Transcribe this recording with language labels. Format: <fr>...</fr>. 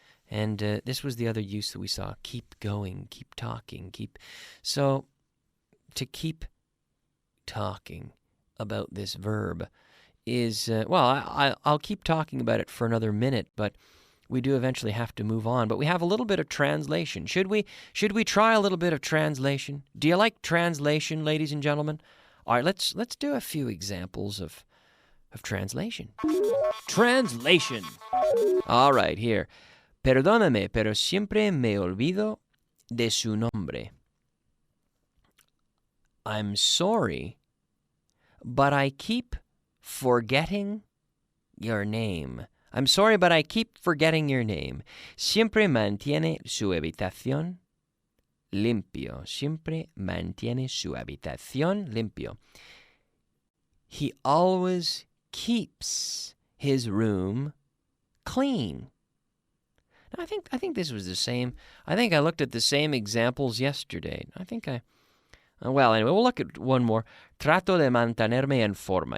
<en>And this was the other use that we saw. Keep going, keep talking, So to keep talking about this verb is, I'll keep talking about it for another minute, but we do eventually have to move on. But we have a little bit of translation. Should we try a little bit of translation? Do you like translation, ladies and gentlemen? All right, let's do a few examples of translation. Translation. All right, here.</en> <es>Perdóname, pero siempre me olvido de su nombre.</es> <en>I'm sorry, but I keep forgetting your name. I'm sorry, but I keep forgetting your name.</en> <es>Siempre mantiene su habitación limpio. Siempre mantiene su habitación limpio.</es> <en>He always keeps his room clean. Now, I think this was the same. I think I looked at the same examples yesterday. Well, anyway, we'll look at one more.</en> <es>Trato de mantenerme en forma.</es>